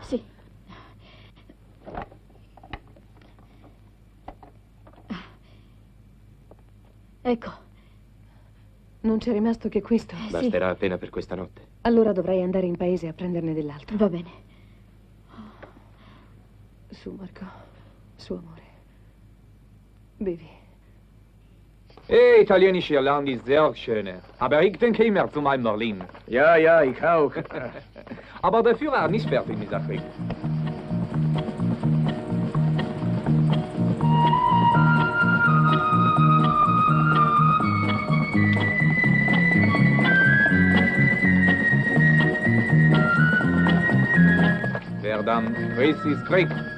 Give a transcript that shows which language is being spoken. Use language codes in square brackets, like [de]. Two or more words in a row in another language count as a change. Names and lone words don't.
[it] Sì. Ecco. Non c'è rimasto che questo? Basterà appena per questa notte. Allora dovrai andare in paese a prenderne dell'altro. Va bene. Su, Marco. Su, amore. Bevi. [de] Italienische Irland ist sehr schön. Aber ich denke immer zu meinem Berlin. Ja, ich auch. Aber der Führer hat nicht fertig mit der Krieg. Verdammt, Krieg ist Krieg.